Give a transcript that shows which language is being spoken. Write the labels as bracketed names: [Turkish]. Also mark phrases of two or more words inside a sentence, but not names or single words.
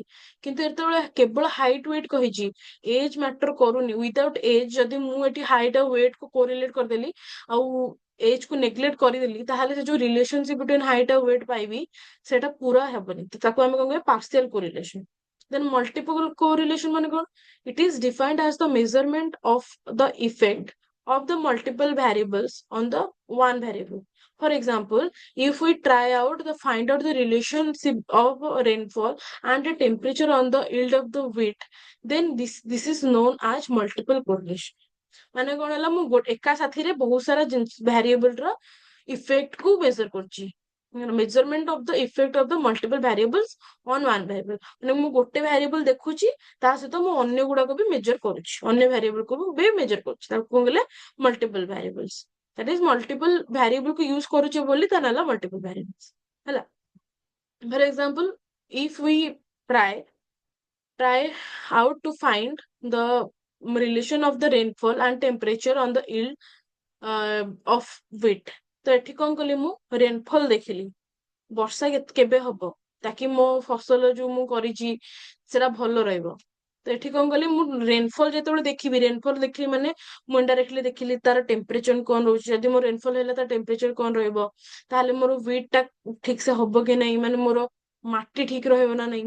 [Odia] କିନ୍ତୁ ଯେତେବେଳେ କେବଳ [English] height weight [Odia] କହିଛି, [English] age matter [Odia] କରୁନି, [English] without age [Odia] ଯଦି ମୁଁ ଏଠି ହାଇଟ୍ ଆଉ ୱେଟ୍ କୁ କୋରିଲେଟ୍ କରିଦେଲି ଆଉ ଏଜ୍ କୁ ନେଗ୍ଲେକ୍ଟ କରିଦେଲି, ତାହେଲେ ସେ ଯୋଉ [English] relationship between height [Odia] ଆଉ ୱେଟ୍ ପାଇବି ସେଟା ପୁରା ହେବନି। ତ ତାକୁ ଆମେ କଣ କହିବା, [English] partial correlation. then multiple correlation [Odia] ମାନେ କଣ? [English] It is defined as the measurement of the effect of the multiple variables on the one variable. For example, if we try out the find out the relationship of rainfall and the temperature on the yield of the wheat, then this is known as multiple correlation. [Odia] ମାନେ କଣ ହେଲା, ମୁଁ ଏକା ସାଥିରେ ବହୁତ ସାରା ଭ୍ୟାରିଏବଲ ର ଇଫେକ୍ଟ କୁ ମେଜର କରୁଛି। [English] measurement of the effect of the multiple variables on one variable. [Odia] ମାନେ ମୁଁ ଗୋଟେ ଭ୍ୟାରିଏବଲ ଦେଖୁଛି, ତା ସହିତ ମୁଁ ଅନ୍ୟ ଗୁଡାକ ବି ମେଜର କରୁଛି, ଅନ୍ୟ ଭ୍ୟାରିଏବଲ କୁ ବି ମେଜର କରୁଛି। ତାକୁ କଣ କହିଲେ, [English] multiple variables. that is multiple variable [Odia] କୁ ୟୁଜ କରୁଛେ ବୋଲି ତା ନାଁ ହେଲା [English] multiple variables [Odia] ହେଲା। [English] for example, if we try out to find the relation of the rainfall and temperature on the yield of wheat, [Odia] ତ ଏଠି କଣ କଲି, ମୁଁ ରେନଫଲ ଦେଖିଲି, ବର୍ଷା କେବେ ହବ ତାକି ମୋ ଫସଲ ଯୋଉ ମୁଁ କରିଛି ସେଟା ଭଲ ରହିବ। ତ ଏଠି କଣ କଲି, ମୁଁ ରେନଫଲ ଯେତେବେଳେ ଦେଖିବି, ରେନଫଲ ଦେଖିଲି ମାନେ ମୁଁ ଇନଡାଇରେକ୍ଟଲି ଦେଖିଲି ତାର ଟେମ୍ପରେଚର କଣ ରହୁଛି। ଯଦି ମୋର ରେନଫଲ ହେଲା ତାର ଟେମ୍ପରେଚର କଣ ରହିବ, ତାହେଲେ ମୋର ହ୍ୱିଟ ଟା ଠିକ ସେ ହବ କି ନାହିଁ, ମାନେ ମୋର ମାଟି ଠିକ ରହିବ ନା ନାହିଁ।